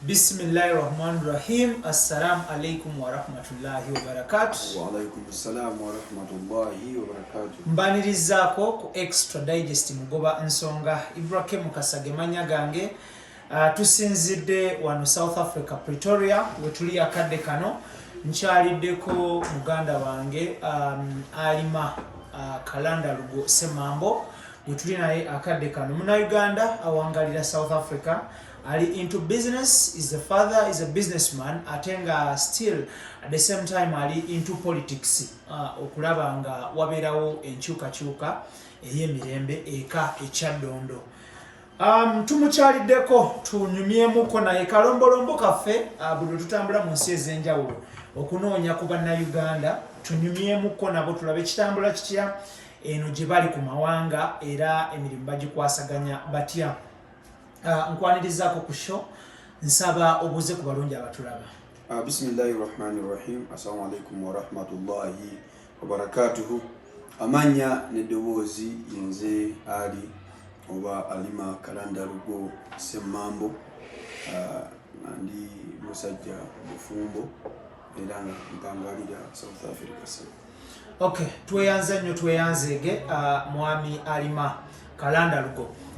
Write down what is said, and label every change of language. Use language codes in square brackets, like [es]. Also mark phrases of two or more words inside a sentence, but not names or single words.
[ar] بسم الله الرحمن الرحيم. السلام عليكم ورحمة الله وبركاته. وعليكم السلام ورحمة الله وبركاته. [lg] Mbanirizaako ku extradigest mugoba nsonga Ibrahim Kasage manya gange. Tusinzidde wano South Africa Pretoria wetuli akadde kano nkyaliddeko muganda wange alima kalanda lugo semambo wetuli naye akadde kano muna Uganda awangalira South Africa. [en] Ali into business, is the father, is a businessman, atenga still at the same time ali into politics. [lg] Okulaba nga waberawo enkyukakyuka ey'emirembe eka ekyaddondo. Tumukyaliddeko tunyumyemuko naye kalombolombo kaffe buli tutambula mu nsi ez'enjawulo okunoonya ku bannayuganda tunyumyemuko nabo tulabe kitambula kitya eno gye bali ku mawanga era emirimu bagikwasaganya batya. Nkwanirizaako ku show nsaba obuze ku balungi abatulaba. [ar] بسم الله الرحمن الرحيم. السلام عليكم ورحمة الله وبركاته. [lg] Amanya n'eddoboozi nze ali oba alima kalanda lugo semambo ndi Musajja bufumbo era nga mpangalira South Africa. Okay, tweyanze nnyo tweyanzege mwami alima kalanda lugo.